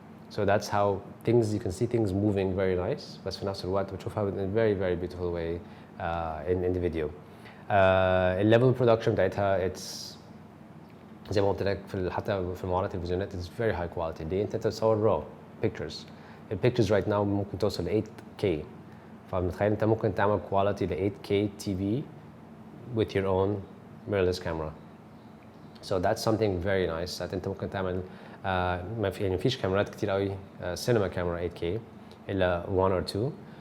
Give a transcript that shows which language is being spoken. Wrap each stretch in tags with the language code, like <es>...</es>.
<en>So that's how things you can see things moving very nice</en> <ar>بس في نفس الوقت بتشوفها</ar> <en>in a very very beautiful way in the video.</en> <ar>الليفل برودكشن بتاعتها</ar> <en>it's</en> <ar>زي ما قلت لك حتى في معارض التلفزيونات</ar> <en>it's very high quality.</en> <ar>دي انت تصور</ar> <en>raw pictures. البيكتشرز right now</en> <ar>ممكن توصل ل</ar> <en>8K</en> <ar>فمتخيل انت ممكن تعمل</ar> <en>quality ل 8K TV with your own mirrorless camera. So that's something very nice.</en> <ar>انت ممكن تعمل ما في يعني مفيش كاميرات كتير قوي</ar> <en>cinema camera 8K</en> <ar>الا</ar> <en>1 or 2.</en>